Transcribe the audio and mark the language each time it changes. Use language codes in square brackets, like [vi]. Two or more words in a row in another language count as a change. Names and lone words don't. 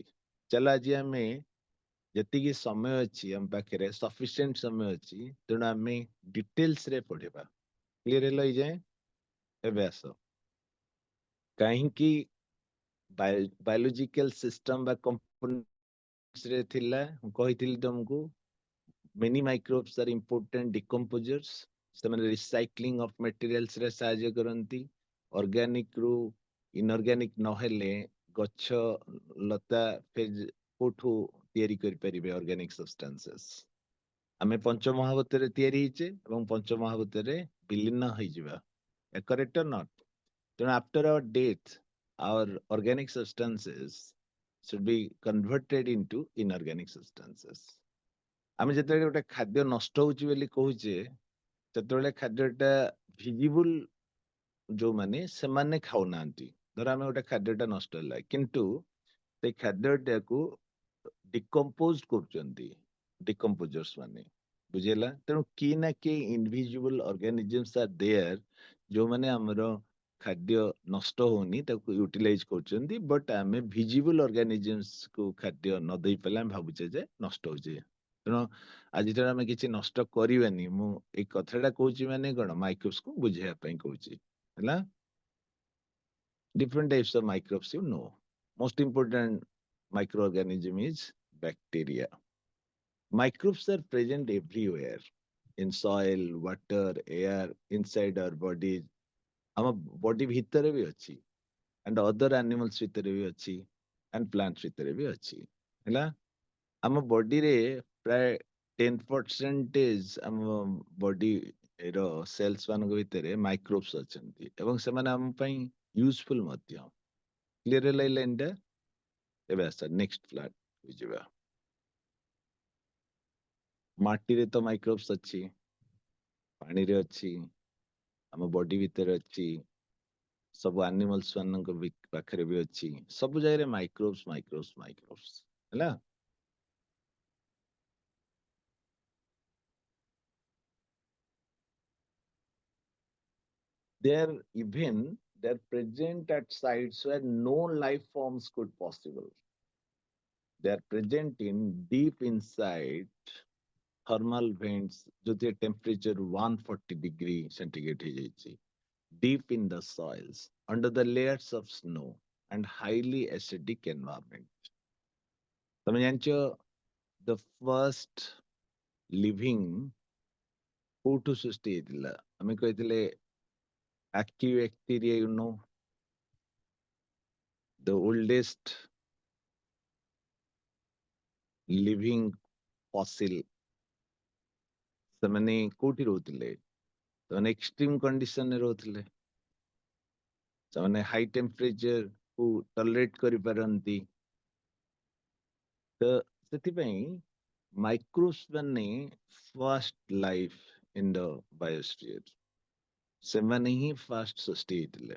[or] ଚାଲ ଆଜି ଆମେ ଯେତିକି ସମୟ ଅଛି ଆମ ପାଖରେ, ସଫିସିଏଣ୍ଟ ସମୟ ଅଛି, ତେଣୁ ଆମେ ଡିଟେଲ୍ସରେ ପଢିବା. କ୍ଲିୟର ହେଲା ଏଯାଏଁ? ଏବେ ଆସ, କାହିଁକି [en] biological system [or] ବା କମ୍ପୋନେଣ୍ଟସରେ ଥିଲା? [en] ମୁଁ କହିଥିଲି ତମକୁ many microbes are important decomposers. [or] ସେମାନେ [en] recycling of materials [or] ରେ ସାହାଯ୍ୟ କରନ୍ତି. ଅର୍ଗାନିକ ରୁ ଇନଅର୍ଗାନିକ ନହେଲେ ଗଛ ଲତା କୋଉଠୁ ତିଆରି କରିପାରିବେ [en] organic substances? [or] ଆମେ ପଞ୍ଚମହାଭୂତରେ ତିଆରି ହେଇଛେ ଏବଂ ପଞ୍ଚମହାଭୂତରେ ବିଲୀନ ହେଇଯିବା. [en] correct or not? [or] ତେଣୁ [en] after our death, our organic substances should be converted into inorganic substances. [or] ଆମେ ଯେତେବେଳେ ଗୋଟେ ଖାଦ୍ୟ ନଷ୍ଟ ହଉଛି ବୋଲି କହୁଛେ, ସେତେବେଳେ ଖାଦ୍ୟଟା ଭିଜିବୁଲ ଯୋଉମାନେ ସେମାନେ ଖାଉନାହାନ୍ତି। ଧର ଆମେ ଗୋଟେ ଖାଦ୍ୟଟା ନଷ୍ଟ ହେଲା, କିନ୍ତୁ ସେଇ ଖାଦ୍ୟଟାକୁ ଡିକମ୍ପୋଜ କରୁଛନ୍ତି ଡିକମ୍ପୋଜର୍ସ ମାନେ, ବୁଝିହେଲା। ତେଣୁ କି ନା କି [en] invisible organisms are there, [or] ଯୋଉମାନେ ଆମର ଖାଦ୍ୟ ନଷ୍ଟ ହଉନି ତାକୁ ୟୁଟିଲାଇଜ କରୁଛନ୍ତି, ବଟ୍ ଆମେ [en] visible organisms [or] କୁ ଖାଦ୍ୟ ନ ଦେଇ ପାରିଲେ ଆମେ ଭାବୁଛେ ଯେ ନଷ୍ଟ ହଉଛି। ତେଣୁ ଆଜିଠାରୁ ଆମେ କିଛି ନଷ୍ଟ କରିବାନି। ମୁଁ ଏଇ କଥାଟା କହୁଛି ମାନେ କଣ, ମାଇକ୍ରୋବ୍ସ କୁ ବୁଝେଇବା ପାଇଁ କହୁଛି, ହେଲା। [en] Different types of microbes, you know. Most important microorganism is bacteria. Microbes are present everywhere in soil, water, air, inside our bodies. [or] ଆମ ବଡି ଭିତରେ ବି ଅଛି, [en] and other animals [or] ଭିତରେ ବି ଅଛି, [en] and plants [or] ଭିତରେ ବି ଅଛି, ହେଲା। ଆମ ବଡିରେ ପ୍ରାୟ 10% ଆମ ବଡି ର ସେଲ୍ସ ମାନଙ୍କ ଭିତରେ ମାଇକ୍ରୋବ୍ସ ଅଛନ୍ତି, ଏବଂ ସେମାନେ ଆମ ପାଇଁ ୟୁଜଫୁଲ ମଧ୍ୟ। କ୍ଲିୟର ହେଲା ଏଇ ଲାଇନଟା? ଏବେ ଆସ [en] next flat [or] ଯିବା। ମାଟିରେ ତ ମାଇକ୍ରୋବ୍ସ ଅଛି, ପାଣିରେ ଅଛି, ଆମ ବଡି ଭିତରେ ଅଛି, ସବୁ ଆନିମଲ୍ସ ମାନଙ୍କ ପାଖରେ ବି ଅଛି। ସବୁ ଜାଗାରେ ମାଇକ୍ରୋବ୍ସ ମାଇକ୍ରୋବ୍ସ ମାଇକ୍ରୋବ୍ସ, ହେଲା। [en] They're present at sites where no life forms could possible. They're present in deep inside thermal vents, जो temperature 140 degree centigrade ହେଇଯାଇଛି, deep in the soils, under the layers of snow, and highly acidic environment. [or] ତମେ ଜାଣିଛ [en] the first living [or] କୋଉଠୁ ସୃଷ୍ଟି ହେଇଥିଲା? ଆମେ କହିଥିଲେ ଆକି [en] bacteria, you know, the oldest living fossil, [or] ସେମାନେ କୋଉଠି ରହୁଥିଲେ? ସେମାନେ [en] extreme conditionରେ [or] ରହୁଥିଲେ, ସେମାନେ [en] high temperature [or] କୁ ଟଲରେଟ୍ କରିପାରନ୍ତି। ତ ସେଥିପାଇଁ ମାଇକ୍ରୋବ୍ସ ମାନେ [en] first life in the biosphere, [or] ସେମାନେ ହିଁ ଫାଷ୍ଟ ସୃଷ୍ଟି ହେଇଥିଲେ।